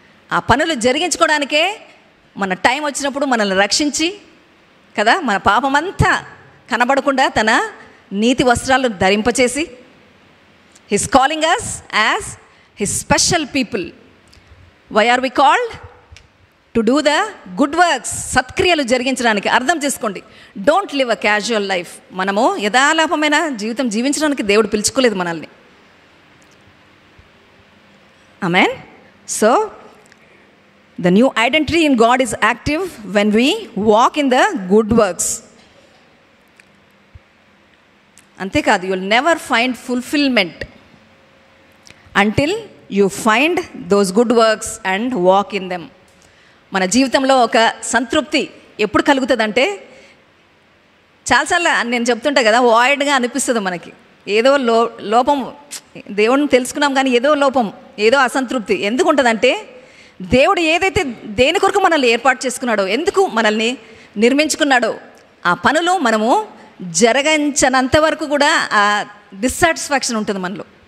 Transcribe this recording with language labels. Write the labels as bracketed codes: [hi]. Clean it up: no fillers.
[te] ఆ పనులు జరిగించుకోవడానికే మన టైం వచ్చినప్పుడు మనల్ని రక్షించి కదా, మన పాపమంతా కనబడకుండా తన నీతి వస్త్రాలను ధరింపచేసి [en] His calling us as his special people. Why are we called? To do the good works. [te] సత్క్రియలు జరిగించడానికి. అర్థం చేసుకోండి, [en] Don't live a casual life. [te] మనము యథాలాపమైన జీవితం జీవించడానికి దేవుడు పిలుచుకోలేదు మనల్ని. ఆమేన్. [en] So the new identity in God is active when we walk in the good works. [te] అంతేకాదు, [en] you will never find fulfillment until you find those good works and walk in them. [te] మన జీవితంలో ఒక సంతృప్తి ఎప్పుడు కలుగుతుందంటే, చాలాసార్లు నేను చెప్తుంటా కదా, వాయిడ్గా అనిపిస్తుంది మనకి. ఏదో లోపం, దేవుడిని తెలుసుకున్నాం కానీ ఏదో లోపం, ఏదో అసంతృప్తి ఎందుకు ఉంటుందంటే, దేవుడు ఏదైతే దేని కొరకు మనల్ని ఏర్పాటు చేసుకున్నాడో, ఎందుకు మనల్ని నిర్మించుకున్నాడో ఆ పనులు మనము జరగించనంత వరకు కూడా ఆ డిస్సాటిస్ఫాక్షన్ ఉంటుంది మనలో.